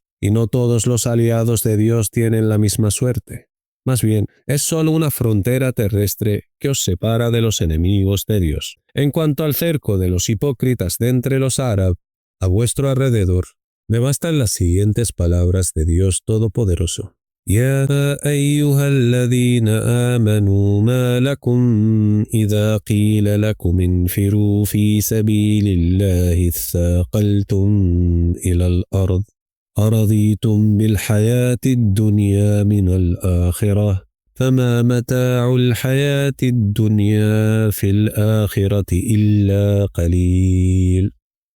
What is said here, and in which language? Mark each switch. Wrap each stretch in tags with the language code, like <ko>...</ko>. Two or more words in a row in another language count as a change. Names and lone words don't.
<es>Y no todos los aliados de Dios tienen la misma suerte. Más bien, es solo una frontera terrestre que os separa de los enemigos de Dios. En cuanto al cerco de los hipócritas de entre los árabes, a vuestro alrededor, me bastan las siguientes palabras de Dios Todopoderoso.</es> <ar>يا أيها الذين آمنوا ما لكم إذا قيل لكم انفروا في سبيل الله اثاقلتم إلى الأرض أرضيتم بالحياة الدنيا من الآخرة فما متاع الحياة الدنيا في الآخرة إلا قليل.</ar>